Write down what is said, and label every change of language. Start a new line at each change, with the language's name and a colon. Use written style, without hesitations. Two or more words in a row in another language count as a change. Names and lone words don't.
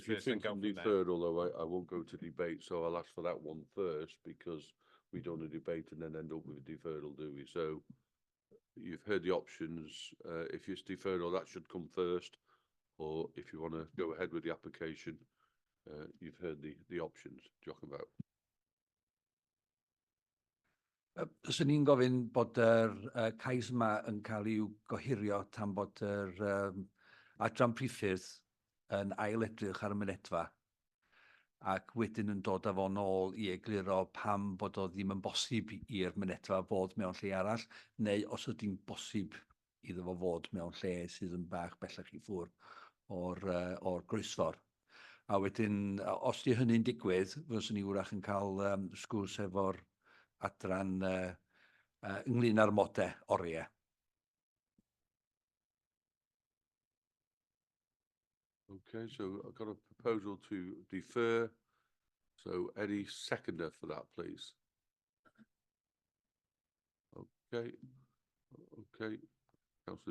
English: If you think I'm deferred, although I won't go to debate, so I'll ask for that one first, because we don't want to debate and then end up with a deferral, do we? So you've heard the options. If it's deferral, that should come first, or if you want to go ahead with the application, you've heard the options. Talking about.
Welsh: Fyswn ni'n gofyn bod CAIS yma yn cael i'w gohirio tan bod adran priffyrdd yn ail-edrych ar y mynedfa, ac wedyn yn dod â fo nôl i egluro pam bod o ddim yn bosib i'r mynedfa fod mewn lle arall, neu os ydy'n bosib iddo fo fod mewn lle sydd yn bach bellach i ffwrdd o'r groesffor. A wedyn, os di hynny'n digwydd, fyswn ni wrach yn cael sgwrs efo'r adran ynglyn â'r modau oriau.
English: Okay, so I've got a proposal to defer. So any seconder for that, please? Okay, Councillor Jones.